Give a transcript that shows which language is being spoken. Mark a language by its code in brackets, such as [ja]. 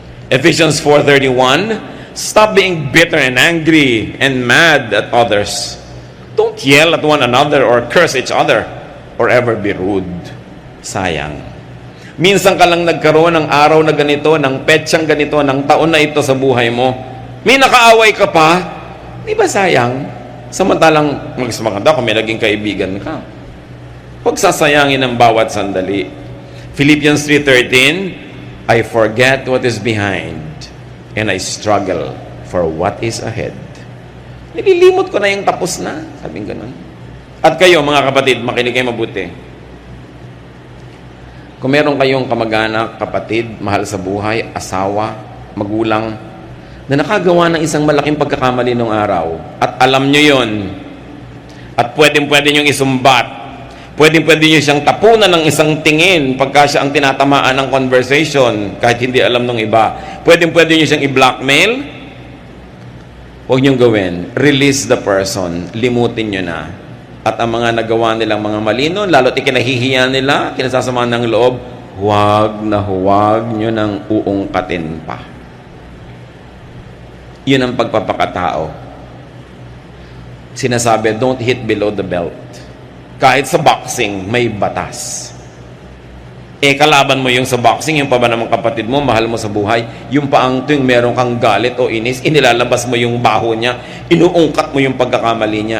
[en] Ephesians 4:31, stop being bitter and angry and mad at others. Don't yell at one another or curse each other or ever be rude. [tl] Sayang. Minsan ka lang nagkaroon ng araw na ganito, ng petsang ganito, ng taon na ito sa buhay mo. May nakaaway ka pa, di ba sayang? Samantalang maganda kung may naging kaibigan ka. Huwag sasayangin ang bawat sandali. Philippians 3:13, I forget what is behind and I struggle for what is ahead. Ililimot ko na yung tapos na. Sabing ganun. At kayo, mga kapatid, makinig kayo mabuti. Kung meron kayong kamag-anak, kapatid, mahal sa buhay, asawa, magulang, na nakagawa ng isang malaking pagkakamali nung araw, at alam nyo yon, at pwedeng-pwede nyo isumbat, pwedeng-pwede nyo siyang tapunan ng isang tingin pagka siya ang tinatamaan ng conversation, kahit hindi alam ng iba, pwedeng-pwede nyo siyang i-blackmail, huwag nyong gawin. [en] Release the person. [tl] Limutin nyo na. At ang mga nagawa nilang mga mali nun, lalo't ikinahihiya nila, kinasasama ng loob, huwag nyo nang uungkatin pa. Yun ang pagpapakatao. Sinasabi, [en] don't hit below the belt. [tl] Kahit sa boxing, may batas. Kalaban mo yung sa boxing, yung pa ba namang kapatid mo, mahal mo sa buhay, yung paang tuwing meron kang galit o inis, inilalabas mo yung baho niya, inuungkat mo yung pagkakamali niya.